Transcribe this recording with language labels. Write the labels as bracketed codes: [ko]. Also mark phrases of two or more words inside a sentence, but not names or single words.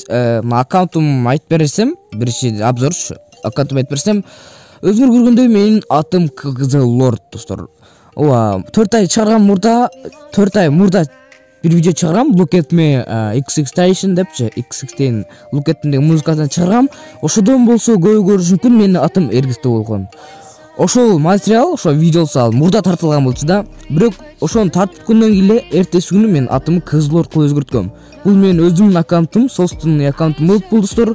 [ky] аккаунтум айтып берсем, биринчи обзор аккаунтум айтып берсем, өзүңөр көргөндөй менин атым Кызыл Лорд достор. 4 ай чыгарган мурда, 4 ай мурда бир видео чыгаргам, Look at me XXXTentacion депчи, XXXтен Look at me музыкадан чыгаргам. Ошодон болсо көбү көрүшү мүмкүн, менин атым Эргистөө болгон. Ошол материал, ошо видеосу мурда тартылган болчу да, бирок ошону тартып күндөн кийин эртеси күнү мен атымды Кызыл Лордко өзгөрткөм. Бул менин өзүмдүн аккаунтум, собственный аккаунтум болуп бул достор.